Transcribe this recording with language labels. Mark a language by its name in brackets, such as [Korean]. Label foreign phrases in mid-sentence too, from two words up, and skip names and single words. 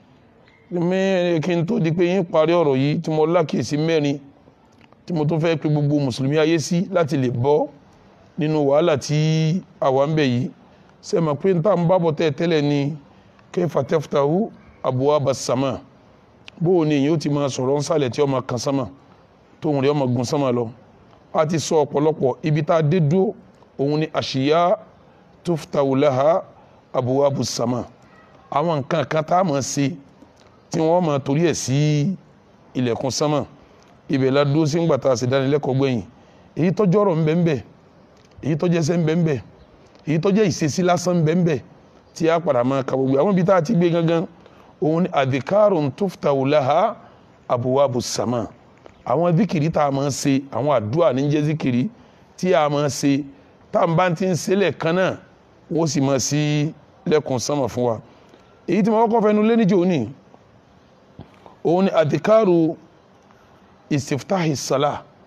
[Yoruba] kí n tó di pé yín parí ọ̀rọ̀ yìí tí mo lákìsí mẹ́rin tí mo tún fẹ́ pe gbogbo mùsùlùmí ayé sí láti lè bọ́ nínú wàhálà tí àwa ń bẹ̀ yìí ṣe mọ̀ pé n tá n bá bọ̀ tẹ́lẹ̀ ni [Arabic] كيف تفتح أبواب السماء [Yoruba] bóò ni èyí ó ti máa sọ̀rọ̀ nsàlẹ̀ tí ó máa kan sánmà tóun rẹ̀ ó máa gun sánmà lọ a ti sọ ọ̀pọ̀lọpọ̀ ibi tá a dé dúró òun ni àṣìyá [Arabic] تفتح لها أبواب السماء [Yoruba] àwọn nǹkan kan tá a máa ṣe tí wọ́n máa torí ẹ̀ sí ilẹ̀kùn sánmà ibẹ̀ la dúró sí ńgbà tá a sì dánilẹ́kọ̀ọ́ gbẹ̀yìn èyí tọ́jú ọ̀rọ̀ ńbẹ́ńbẹ́ èyí tọ́jú ẹsẹ̀ ńbẹ́ńbẹ́ èyí tọ́jú ìṣesí lásán ńbẹ́ńbẹ́ tí a padà máa ka gbogbo àwọn ibi tá a ti gbé gangan òun ni [Arabic] أذكار تفتح لها أبواب السماء [Yoruba] àwọn zikiri tá a máa ṣe àwọn àdúrà ní jẹ́ zikiri tí a máa ṣe tá a bá ti ń ṣe lẹ́ẹ̀kan náà wọ́n sì máa sí lẹ́kùn sánmà fún wa èyí tí mo kọ́kọ́ fẹnu lé níjọ́ ní òun ni [Arabic] أذكار استفتاح الصلاة